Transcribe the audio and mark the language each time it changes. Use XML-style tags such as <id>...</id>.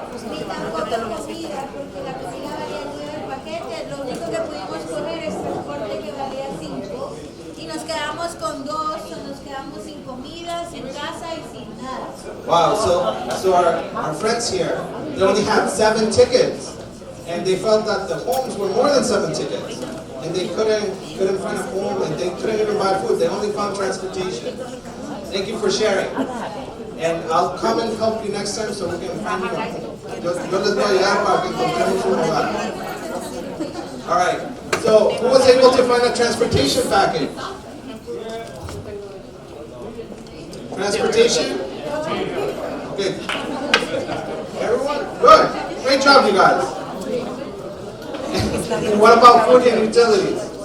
<es>Ni tampoco comida, porque la comida valía 9 el paquete. Lo único que pudimos coger es transporte que valía 5. Y nos quedamos con 2, o nos quedamos sin comida, sin casa y sin nada.</es> <en>Wow, so our friends here, they only had 7 tickets. And they felt that the homes were more than 7 tickets. And they couldn't find a home, and they couldn't even buy food. They only found transportation. Thank you for sharing. And I'll come and help you next time so we can find you a home.</en> <es>Yo les voy a ayudar para que encontremos un hogar.</es> <en>All right. So who was able to find a transportation package? Transportation? Okay. Everyone? Good. Great job, you guys. And what about food and utilities?</en>